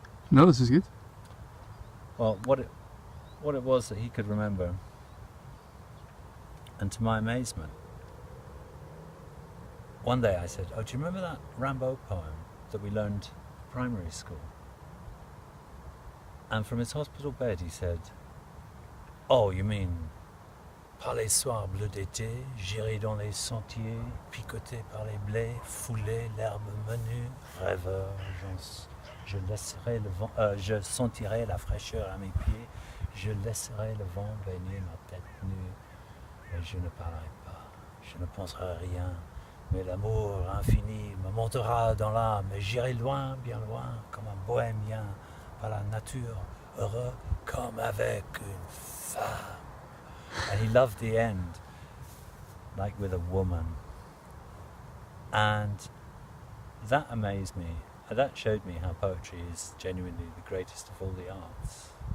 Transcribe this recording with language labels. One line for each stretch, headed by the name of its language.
English: No, this is good. Well, what it was that he could remember, and to my amazement, one day I said, "Oh, do you remember that Rimbaud poem that we learned in primary school?" And from his hospital bed he said, "Oh, you mean,
French: par les soirs bleus d'été, j'irai dans les sentiers, picoté par les blés, foulé l'herbe menue, rêveur, je laisserai le vent, je sentirai la fraîcheur à mes pieds, je laisserai le vent baigner ma tête nue, et je ne parlerai pas, je ne penserai à rien, mais l'amour infini me montera dans l'âme, et j'irai loin, bien loin, comme un bohémien, par la nature, heureux comme avec une femme."
English: And he loved the end, like with a woman. And that amazed me. That showed me how poetry is genuinely the greatest of all the arts.